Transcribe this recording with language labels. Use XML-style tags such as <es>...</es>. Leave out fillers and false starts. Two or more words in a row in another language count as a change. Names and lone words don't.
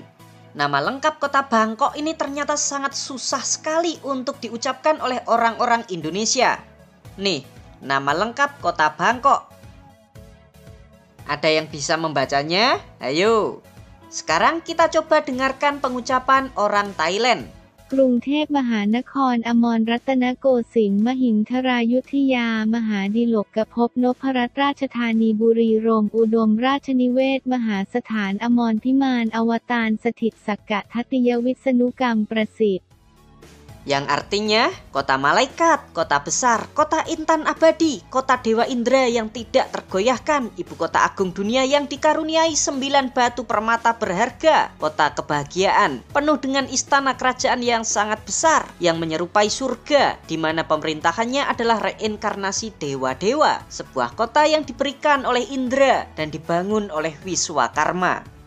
<id>Nama lengkap kota Bangkok ini ternyata sangat susah sekali untuk diucapkan oleh orang-orang Indonesia. Nih, nama lengkap kota Bangkok. Ada yang bisa membacanya? Ayo. Sekarang kita coba dengarkan pengucapan orang Thailand.</id> <th>กรุงเทพมหานครอมรรัตนโกสินทร์มหินทรายุธยามหาดิลกภพนพรัตน์ราชธานีบุรีรัมย์อุดมราชนิเวศมหาสถานอมรพิมานอวตารสถิตสักกะทัตติยวิษณุกรรมประสิทธิ์</th> <id>Yang artinya kota malaikat, kota besar, kota intan abadi, kota dewa Indra yang tidak tergoyahkan, ibu kota agung dunia yang dikaruniai 9 batu permata berharga, kota kebahagiaan, penuh dengan istana kerajaan yang sangat besar, yang menyerupai surga, di mana pemerintahannya adalah reinkarnasi dewa-dewa, sebuah kota yang diberikan oleh Indra dan dibangun oleh Wiswakarma.</id>